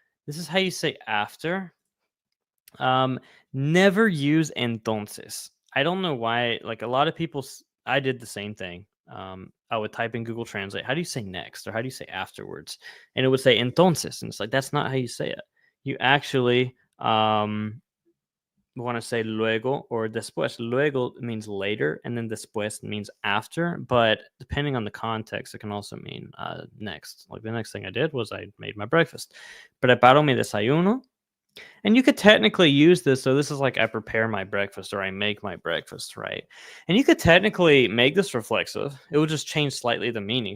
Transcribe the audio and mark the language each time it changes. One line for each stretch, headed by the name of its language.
English: This is how you say after. Never use entonces. I don't know why. Like a lot of people, I did the same thing. I would type in Google Translate, how do you say next or how do you say afterwards? And it would say entonces. And it's like, that's not how you say it. You actually want to say luego or después. Luego means later, and then después means after. But depending on the context, it can also mean next. Like the next thing I did was I made my breakfast.
Spanish: Preparo mi desayuno.
English: And you could technically use this. So this is like I prepare my breakfast or I make my breakfast, right? And you could technically make this reflexive. It would just change slightly the meaning.